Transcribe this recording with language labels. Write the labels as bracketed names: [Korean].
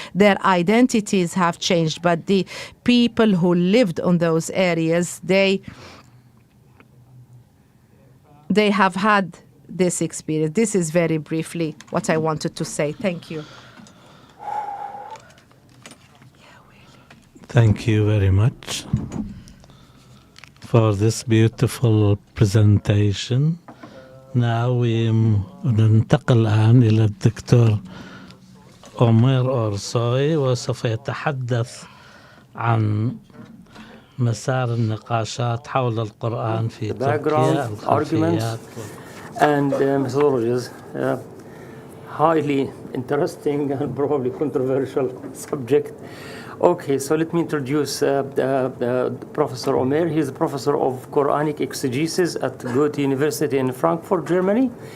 [English] Their identities have changed, but the people who lived on those areas, they have had this experience. This is very briefly what I wanted to say. Thank you. Thank you very much for this beautiful presentation. Now [Arabic] ننتقل الآن إلى الدكتور عمير أورسوي، وسوف يتحدث عن مسار النقاشات حول القرآن في تركيا، الخلفيات [English] and methodologies. Highly interesting and probably controversial subject. Okay, so let me introduce Professor Omer. He's a professor of Quranic exegesis at Goethe University in Frankfurt, Germany.